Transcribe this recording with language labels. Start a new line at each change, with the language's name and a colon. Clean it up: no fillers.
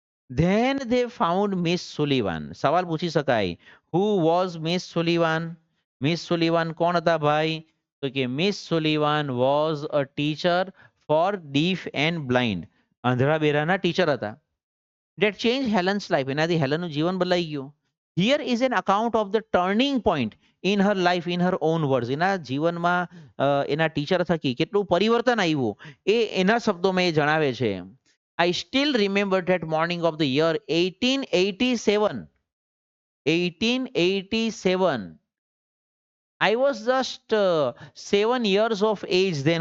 English: Then they found miss Sullivan.
Gujarati: સવાલ પૂછી શકાય,
English: Who was miss Sullivan? Miss Sullivan કોણ હતા ભાઈ? તો કે miss Sullivan was a teacher for deaf and blind,
Gujarati: આંધળા બેરાના teacher હતા.
English: That changed Helen's life.
Gujarati: એનાથી હેલનનું જીવન બદલાઈ ગયું.
English: Here is an account of the turning point in her life, in her own words.
Gujarati: એના જીવનમાં એના ટીચર થકી કેટલું પરિવર્તન આવ્યું એ એના શબ્દોમાં એ જણાવે છે.
English: I still remember that morning of the year 1887. 1887. I was just 7 years of age then.